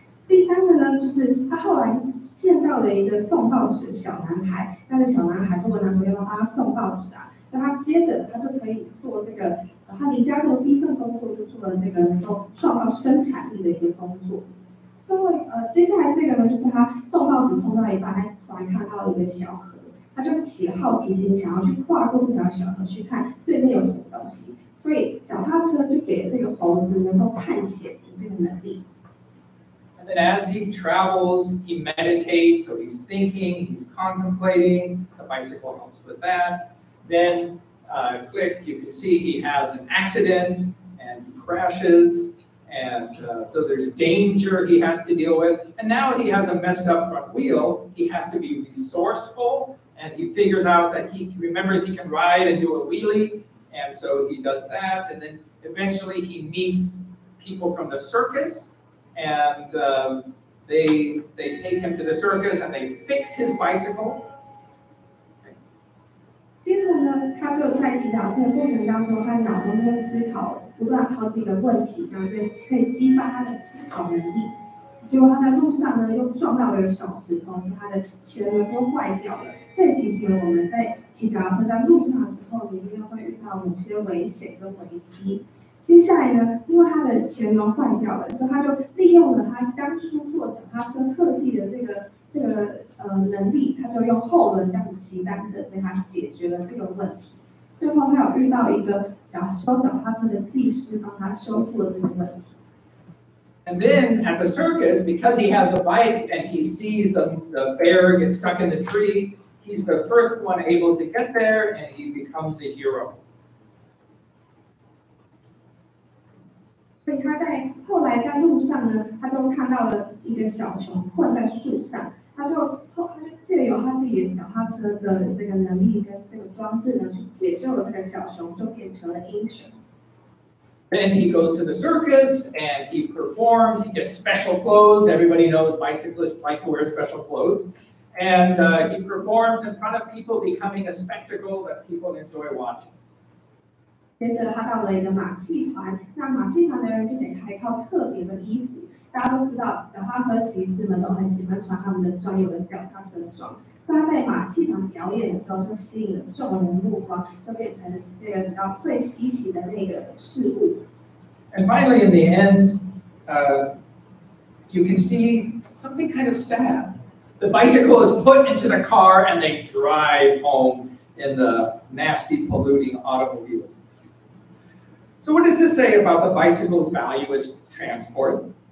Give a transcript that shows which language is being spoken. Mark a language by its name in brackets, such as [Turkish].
[Chinese] 第三个呢，就是他后来见到了一个送报纸的小男孩，那个小男孩就问他说要不要帮他送报纸啊，所以他接着他就可以做这个，他离家之后第一份工作就做了这个能够创造生产力的一个工作。最后接下来这个呢，就是他送报纸送到一半，他突然看到一个小河。他就起了好奇心，想要去跨过这条小河去看对面有什么东西，所以脚踏车就给了这个猴子能够探险的这个能力。 [English] And then as he travels, he meditates, so he's thinking, he's contemplating. The bicycle helps with that. Then click, you can see he has an accident and he crashes. And so there's danger he has to deal with. And now he has a messed up front wheel. He has to be resourceful. And he figures out that he remembers he can ride and do a wheelie. And so he does that. And then eventually he meets people from the circus. And they take him to the circus and they fix his bicycle. [Chinese] 接着呢，他就在骑脚车的过程当中，他脑中在思考，不断好几个问题，这样所以可以激发他的思考能力。结果他在路上呢又撞到了一个小石头，所以他的前轮就坏掉了。这也提醒了我们在骑脚踏车在路上的时候，你一定会遇到某些危险跟危机。接下来呢，因为他的前轮坏掉了，所以他就利用了他当初做脚踏车特技的这个能力，他就用后轮这样子骑单车，所以他解决了这个问题。最后他有遇到一个修脚踏车的技师，帮他修复了这个问题。 [English] And then at the circus, because he has a bike and he sees the bear get stuck in the tree, he's the first one able to get there and he becomes a hero. [Chinese] 所以他在后来在路上呢，他就看到了一个小熊困在树上，他就借由他自己的脚踏车的这个能力跟这个装置呢，去解救了这个小熊，就变成了英雄。 [English] Then he goes to the circus and he performs. He gets special clothes. Everybody knows bicyclists like to wear special clothes. And he performs in front of people, becoming a spectacle that people enjoy watching. [Chinese] 接着他到了一个马戏团，那马戏团的人就给他一套特别的衣服。大家都知道，脚踏车骑士们都很喜欢穿他们的专有的脚踏车装。所以他在马戏团表演的时候，就吸引了众人的目光，就变成那个比较最稀奇的那个事物。 [English] And finally, in the end, you can see something kind of sad. The bicycle is put into the car and they drive home in the nasty, polluting automobile. So what does this say about the bicycle's value as transport?